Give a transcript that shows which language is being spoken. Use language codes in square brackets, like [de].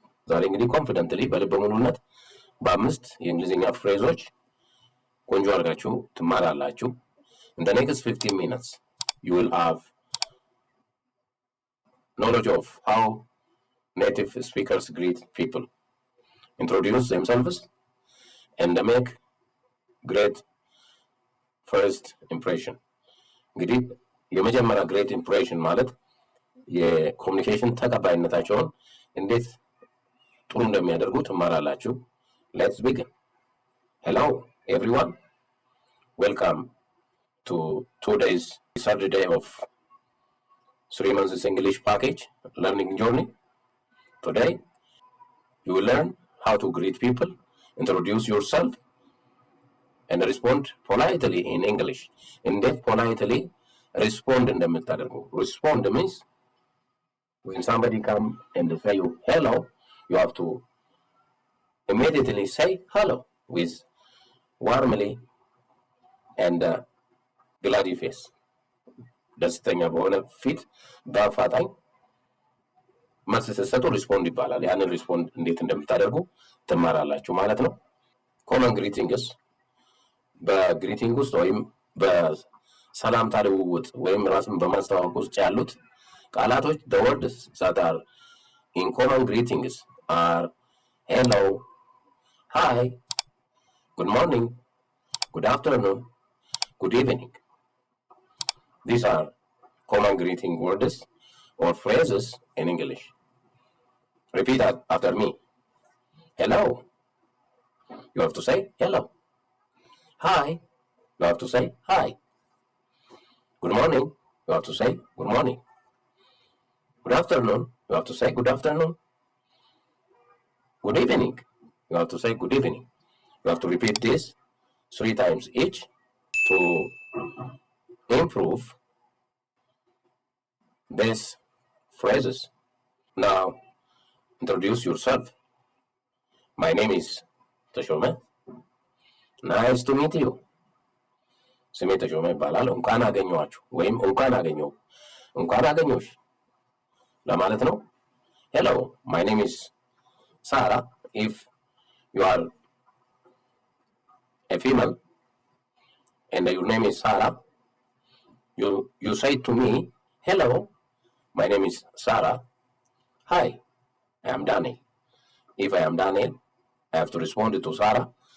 [am] ዛሬ እንግዲህ confidently በልበ ሙሉነት በ5 የእንግሊዝኛ ፍሬዞች ቆንጆ አድርጋችሁ ትማራላችሁ። [en] In the next 15 minutes, you will have knowledge of how native speakers greet people, introduce themselves, and make great first impression. [am] እንግዲህ የመጀመሪያ great impression ማለት የኮሚኒኬሽን ተቀባይነታቸውን እንዴት ጥሩ እንደሚያደርጉ ትማራላችሁ። [en] Let's begin. Hello everyone. Welcome to today's third day of 3 months English package learning journey. Today you will learn how to greet people, introduce yourself, and respond politely in English. [am] እንዴት politely respond እንደምታደርጉ። [en] Respond means when somebody come and say you hello, you have to immediately say hello with warmly and glady face. [am] ደስተኛ በሆነ ፊት በአፋጣኝ መልስ ስትሰጡ ሪስፖንድ ይባላል። ያንን ሪስፖንድ እንዴት እንደምታደርጉ ትማራላችሁ ማለት ነው። ኮመን ግሪቲንግስ በግሪቲንግ ውስጥ ወይም በሰላምታ ልውውጥ ወይም ራስን በማስተዋወቅ ውስጥ ያሉት ቃላቶች [en] the words that are in common greetings are hello, hi, good morning, good afternoon, good evening. These are common greeting words or phrases in English. Repeat after me. Hello. You have to say hello. Hi. You have to say hi. Good morning. You have to say good morning. Good afternoon. You have to say good afternoon. Good evening. You have to say good evening. You have to repeat this 3 times each to improve these phrases. Now, introduce yourself. My name is Teshome. Nice to meet you. [am] ስሜ ተሾመ ይባላል። እንኳን አገኘኋችሁ ወይም እንኳን አገኘሁ፣ እንኳን አገኘሁሽ ለማለት ነው። [en] Hello, my name is Sarah. If you are a female and your name is Sarah, you say to me, hello, my name is Sarah. Hi, I am Daniel. If I am Daniel, I have to respond to Sarah